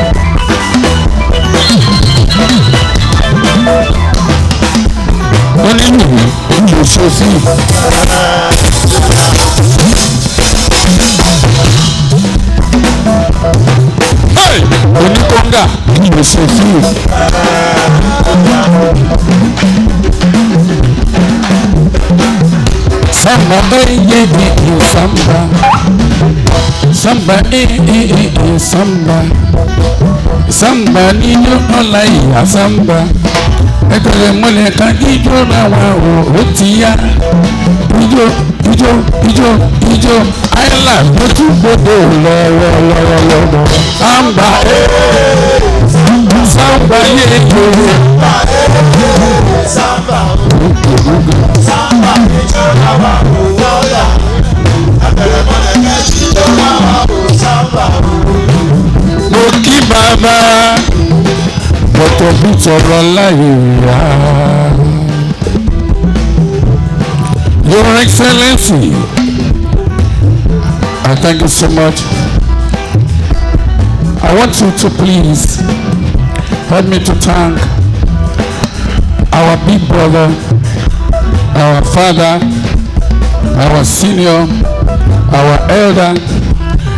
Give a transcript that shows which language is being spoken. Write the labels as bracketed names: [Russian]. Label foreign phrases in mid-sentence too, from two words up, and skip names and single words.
[Yoruba] Onílùú kí ló ṣe fi oníkóńgà kí ló ṣe fi samba eye samba samba samba samba nínú Olaiya samba ẹgbẹ̀rẹ̀ mọ́lẹ̀ kan ijó làwọn ò ti yá ijó ijó ijó ijó island ló tún gbọdọ̀ lọ́wọ́lọ́wọ́ samba samba yeye samba samba ijó làwọn ò yá ẹgbẹ̀rẹ̀ mọ́lẹ̀ kan ijó làwọn ò samba. Mo kí bàbá bọ́tọ̀ bí tọrọ láyé rà. [English] Your Excellency, I thank you so much. I want you to please help me to thank our big brother, our father, our senior, our elder,